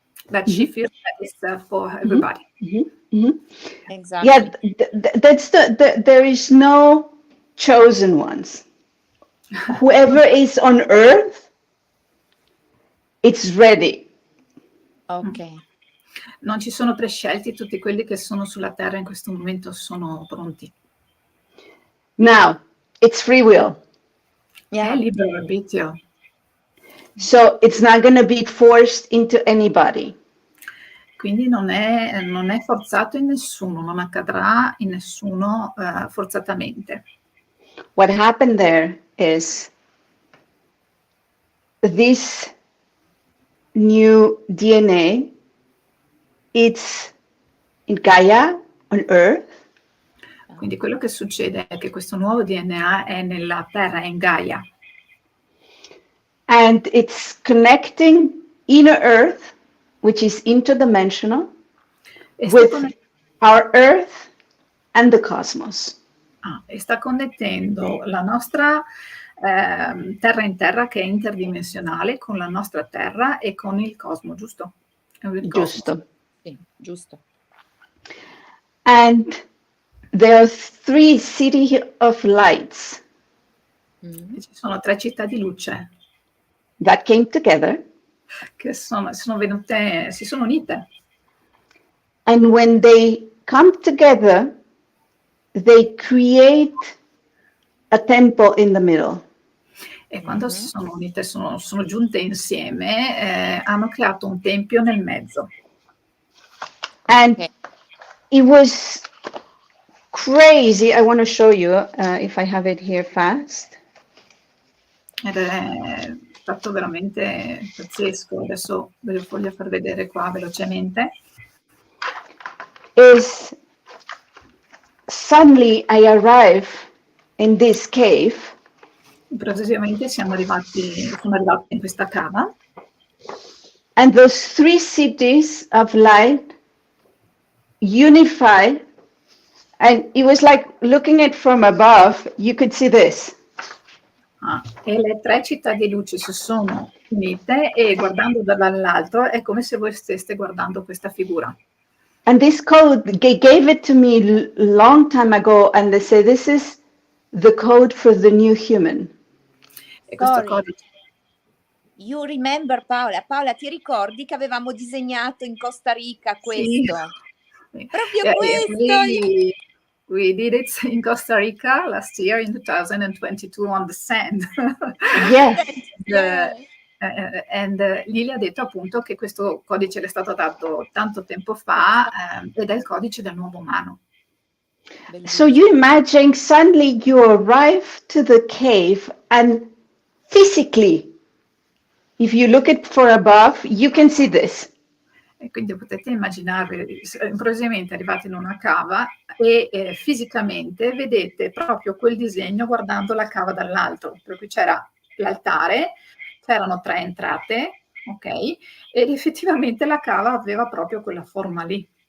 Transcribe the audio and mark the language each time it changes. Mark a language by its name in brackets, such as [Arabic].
[English] That she feels that it's there for everybody. Exactly. Yeah, that's there is no chosen ones. Whoever is on earth, it's ready. Ok. [Italian] Non ci sono prescelti, tutti quelli che sono sulla Terra in questo momento sono pronti. [English] Now, it's free will. [Italian] È libero arbitrio. [English] So it's not going to be forced into anybody. [Italian] Quindi non è forzato in nessuno, non accadrà in nessuno forzatamente. [English] What happened there is this new DNA, it's in Gaia, on Earth. [Italian] Quindi quello che succede è che questo nuovo DNA è nella Terra, è in Gaia. [English] And it's connecting inner Earth, which is interdimensional, with our Earth and the cosmos. [Italian] E sta connettendo la nostra terra in terra, che è interdimensionale, con la nostra Terra e con il cosmo, giusto? Giusto. Sì, giusto. [English] And there are 3 cities of lights. [Italian] Ci sono 3 città di luce [English] that came together. [Italian] Che sono venute, si sono unite. [English] And when they come together, they create a temple in the middle. [Italian] E quando si sono unite, sono giunte insieme, hanno creato un tempio nel mezzo. [English] And it was crazy. I want to show you if I have it here fast. [Italian] Ed è stato veramente pazzesco. Adesso ve lo voglio far vedere qua velocemente. [English] Is suddenly I arrive in this cave. [Italian] Improvvisamente sono arrivati in questa cava. [English] And those 3 cities of light unify, and it was like looking at from above, you could see this. [Italian] E le tre città di luce si sono unite e guardando dall'altro è come se voi steste guardando questa figura. [English] And this code, they gave it to me long time ago, and they say this is the code for the new human. [Italian] E questo [English] Sorry. [Italian] codice. [English] You remember, Paola? [Italian] Paola, ti ricordi che avevamo disegnato in Costa Rica questo? Sì. Proprio questo! [English] We did it in Costa Rica last year in 2022 on the sand. Yes. [Italian] Lili ha detto appunto che questo codice le è stato dato tanto tempo fa ed è il codice del nuovo umano. [English] So you imagine suddenly you arrive to the cave and physically, if you look at for above, you can see this. [Italian] E quindi potete immaginare, improvvisamente arrivate in una cava e fisicamente vedete proprio quel disegno guardando la cava dall'alto. Per cui c'era l'altare, c'erano 3 entrate, ok? Ed effettivamente la cava aveva proprio quella forma lì.